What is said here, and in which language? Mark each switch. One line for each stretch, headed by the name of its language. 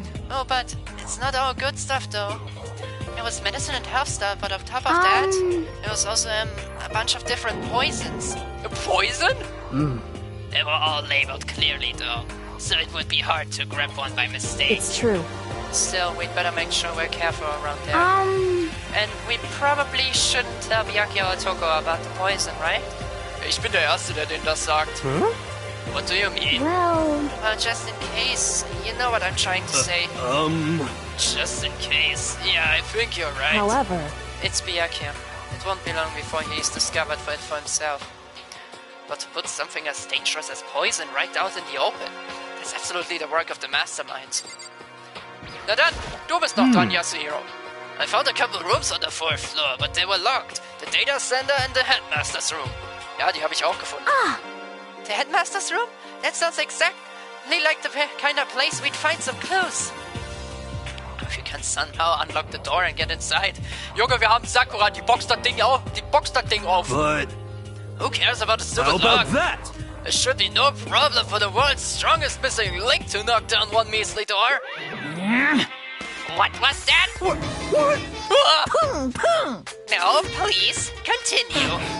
English: Oh, but it's not all good stuff, though. It was medicine and health stuff, but on top of that, it was also a bunch of different poisons. A poison? They were all labeled clearly, though, so it would be hard to grab one by mistake. it's true. Still, we'd better make sure we're careful around there. And we probably shouldn't tell Byakuya or Toko about the poison, right?
German: Ich bin der Erste, der denen das sagt.
English: What do you mean? Well, Well, just in case. You know what I'm trying to say. Just in case. Yeah, I think you're right. However, It's Byakuya. It won't be long before he's discovered for it for himself. But to put something as dangerous as poison right out in the open, that's absolutely the work of the masterminds.
German: Na dann, du bist noch dran, Yasuhiro.
English: I found a couple rooms on the 4th floor, but they were locked. The data center and the headmaster's room.
German: Ja, die habe ich auch gefunden.
English: The headmaster's room? That sounds exactly like the kind of place we'd find some clues. If you can somehow unlock the door and get inside.
German: Junge, wir haben Sakura, die boxt das Ding auf.
English: But Who cares about the how stupid about lock? that? It should be no problem for the world's strongest missing link to knock down one measly door. What was that? What? No, please, continue.